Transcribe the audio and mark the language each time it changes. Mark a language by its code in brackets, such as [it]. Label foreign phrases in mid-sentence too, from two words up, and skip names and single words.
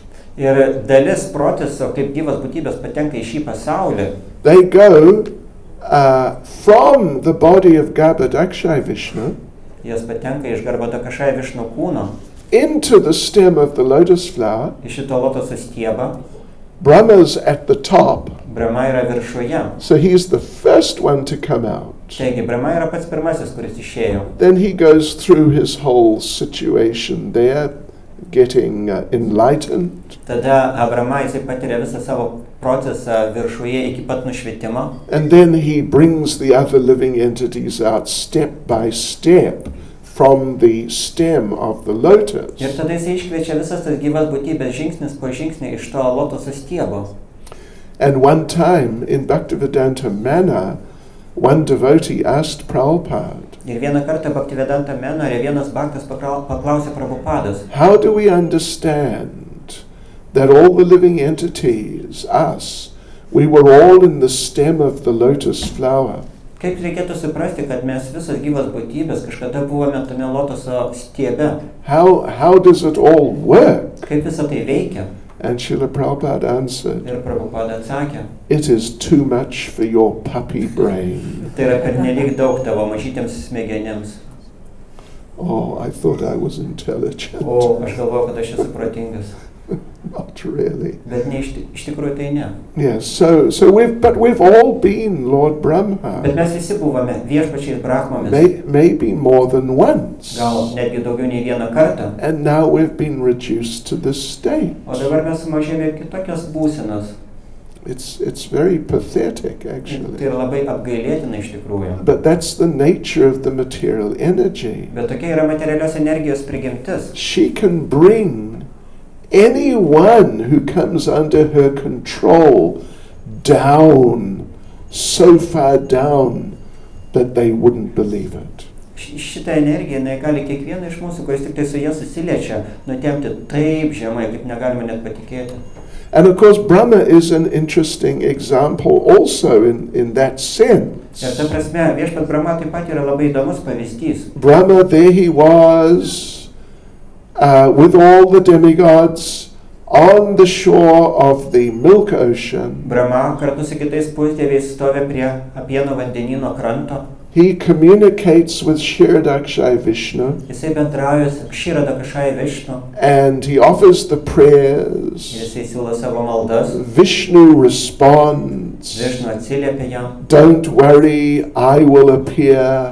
[lt] Ir dalis proceso, kaip gyvas būtybės patenka į šį pasaulį, [en] they go from the body of Garbhadakshay Vishnu [lt] jos patenka iš Garbhadakashay Višnu kūno [en] into the stem of the lotus flower. [lt] į šito lotoso stiebą. [en] Brahma's at the top, [lt] Brahma yra viršuje. [en] so he's the first one to come out. [lt] Taigi, Brahma yra pats pirmasis, kuris išėjo. [en] Then he goes through his whole situation there, getting enlightened. [lt] Tada Brahma jisai patiria visą savo procesą viršuje iki pat nušvitimo. [en] And then he brings the other living entities out step by step from the stem of the lotus. [lt] Ir tada jisai iškviečia visas tas gyvas būtybės žingsnis po žingsnį iš to lotoso stiebo. [en] And one time in Bhaktivedanta Manor, one devotee asked Prabhupada, [lt] Ir vieną kartą Bhaktivedanta Menore vienas bhaktas paklausė Prabhupados, [en] how do we understand that all the living entities, us, we were all in the stem of the lotus flower? [lt] kaip reikėtų suprasti, kad mes visos gyvas būtybės kažkada buvome tame lotoso stiebe? [en] How does it all work? [lt] Kaip visą tai veikia? [en] And Srila Prabhupada answered, [lt] Ir Prabhupada atsakė, [en] it is too much for your puppy brain. [lt] tai yra pernelyg daug tavo mažytėms smegenims. [en] Oh, I thought I was intelligent. [lt] O aš galvoju, kad aš esu protingas. [en] Not really. [lt] Bet ne, iš tikrųjų tai ne. [en] Yes, so we've all been Lord Brahma. [lt] Bet mes visi buvome viešpačiais Brahmomis. [en] Maybe more than once. [lt] Gal netgi daugiau nei vieną kartą. [en] And now we've been reduced to this state. [lt] O dabar mes sumažėjome kitokios būsenos. [en] It's very pathetic, [lt] Tai [en] actually. [lt] yra labai apgailėtina iš tikrųjų. [en] But that's the nature of the material energy. [lt] Bet tokia yra materialios energijos prigimtis. [en] She can bring anyone who comes under her control down, so far down that they wouldn't believe it. [lt] Šitą energiją gali kiekvieną iš mūsų, kuris tik tai su jie susiliečia, nutempti taip žemai, kaip negalime net patikėti. [en] And of course Brahma is an interesting example also in that sense. [lt] Ir ta prasme, viešpat Brahma taip pat yra labai įdomus pavyzdys. [en] Brahma, there he was, with all the demigods on the shore of the Milk Ocean. [lt] Brahma kartu su kitais pusdieviais stovi prie Apieno vandenyno kranto. [en] He communicates with Kshirodakshay Vishnu. [lt] Jisai bendrauja su Kshirodakshay Višnu. [en] And he offers the prayers. [lt] Jisai siūlo savo maldas. [en] Vishnu responds. [lt] Višnu atsiliepia jam. [en] Don't worry, I will appear.